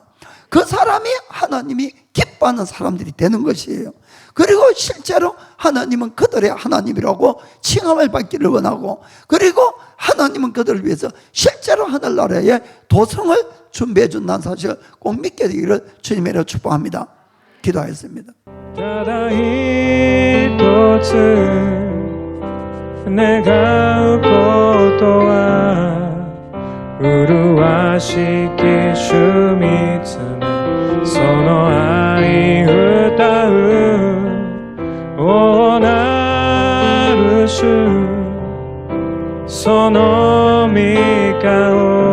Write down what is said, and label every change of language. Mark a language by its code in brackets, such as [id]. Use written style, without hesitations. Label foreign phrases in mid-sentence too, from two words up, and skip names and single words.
[ko] 그 사람이 하나님이 기뻐하는 사람들이 되는 것이에요. 그리고 실제로 하나님은 그들의 하나님이라고 칭함을 받기를 원하고, 그리고 하나님은 그들을 위해서 실제로 하늘나라에 도성을 준비해 준다는 사실을 꼭 믿게 되기를 주님으로 축복합니다. 기도하겠습니다. [ja] ただ一つ願うことは麗しき主見つめその愛歌うおなる主その御顔